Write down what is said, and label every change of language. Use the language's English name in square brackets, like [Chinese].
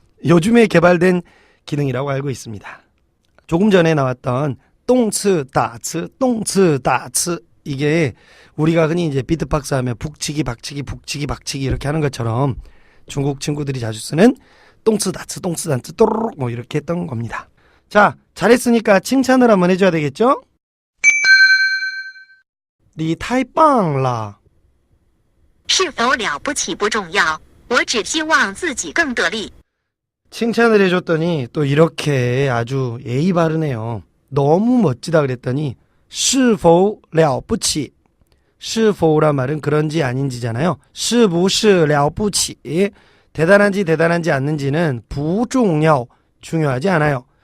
[Korean] 요즘에 개발된 기능이라고 알고 있습니다. 조금 전에 나왔던 똥츠 다츠 똥츠 다츠, 이게 우리가 흔히 이제 비트박스 하면 북치기 박치기 북치기 박치기 이렇게 하는 것처럼 중국 친구들이 자주 쓰는 똥츠 다츠 똥츠 다츠 또르륵 뭐 이렇게 했던 겁니다. 자, 잘했으니까 칭찬을 한번 해줘야 되겠죠? [Chinese] 你太棒了。是否了不起不重要，我只希望自己更得力。 [Korean] 칭찬을 해줬더니 또 이렇게 아주 예의 바르네요. 너무 멋지다 그랬더니 [Chinese] 是否了不起, [Korean] 是否란 말은 그런지 아닌지잖아요. [Chinese] 是不是了不起, [Korean] 대단한지 대단한지 않는지는 [Chinese] 不重要, [Korean] 중요하지 않아요.